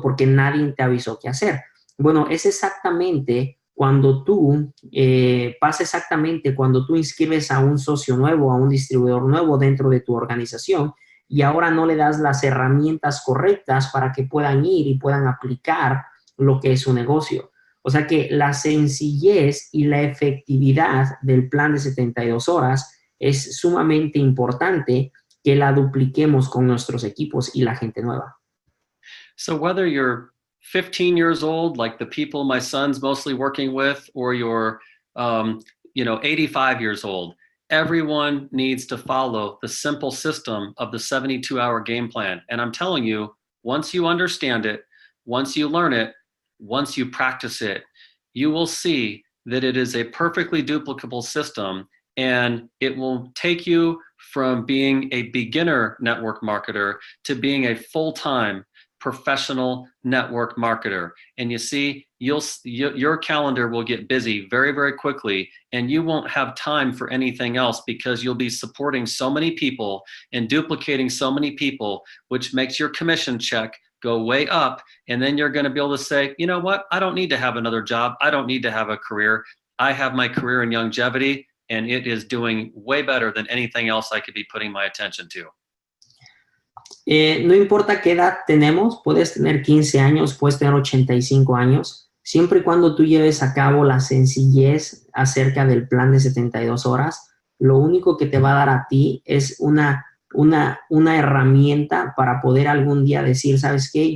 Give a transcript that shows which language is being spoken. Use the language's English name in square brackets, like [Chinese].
[Spanish] Porque nadie te avisó qué hacer. Bueno, es exactamente cuando tú, pasa exactamente cuando tú inscribes a un socio nuevo, a un distribuidor nuevo dentro de tu organización y ahora no le das las herramientas correctas para que puedan ir y puedan aplicar lo que es su negocio. O sea que la sencillez y la efectividad del plan de 72 horas es sumamente importante que la dupliquemos con nuestros equipos y la gente nueva. [English] So whether you're 15 years old, like the people my son's mostly working with, or you're 85 years old, everyone needs to follow the simple system of the 72-hour game plan. And I'm telling you, once you understand it, once you learn it, once you practice it, you will see that it is a perfectly duplicable system, and it will take you from being a beginner network marketer to being a full-time professional network marketer. And you see, your calendar will get busy very, very quickly, and you won't have time for anything else because you'll be supporting so many people and duplicating so many people, which makes your commission check go way up. And then you're going to be able to say, you know what? I don't need to have another job. I don't need to have a career. I have my career in longevity, and it is doing way better than anything else I could be putting my attention to. [Spanish] No importa qué edad tenemos, puedes tener 15 años, puedes tener 85 años, siempre y cuando tú lleves a cabo la sencillez acerca del plan de 72 horas, lo único que te va a dar a ti es una herramienta para poder algún día decir, ¿sabes qué?